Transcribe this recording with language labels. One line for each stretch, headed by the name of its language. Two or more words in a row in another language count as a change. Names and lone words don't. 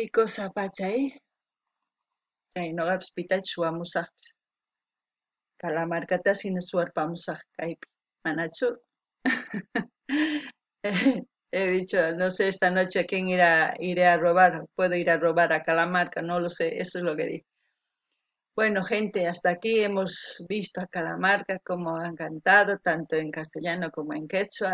Quechua: cosa pachay chay nuqapas pitachus suwamusaqpis Calamarcatas hina suwarpamusaq kaypi manachu.
Spanish: He dicho, no sé, esta noche a quién iré a robar, puedo ir a robar a Calamarca, no lo sé, eso es lo que digo. Bueno, gente, hasta aquí hemos visto a Calamarca como han cantado, tanto en castellano como en quechua.